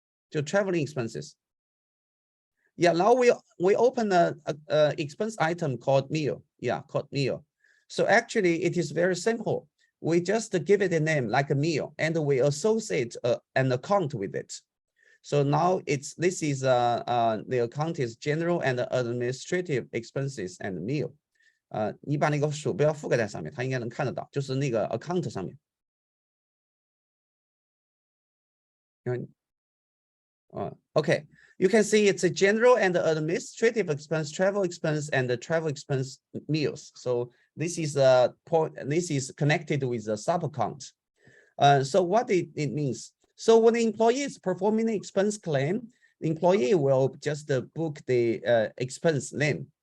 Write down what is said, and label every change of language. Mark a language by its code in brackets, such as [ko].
[zh] 就 [en] traveling expenses. Yeah, now we open a expense item called meal. Yeah, called meal. So actually it is very simple. We just give it a name like a meal and we associate an account with it. So now this is the account is general and administrative expenses and meal. [zh] 你把那个鼠标覆盖在上面，它应该能看得到，就是那个 account 上面。 [en] Okay, you can see it's a general and administrative expense, travel expense, and the travel expense meals. So this is a point. This is connected with the sub account. So what it means? So when the employee is performing an expense claim, the employee will just book the expense name.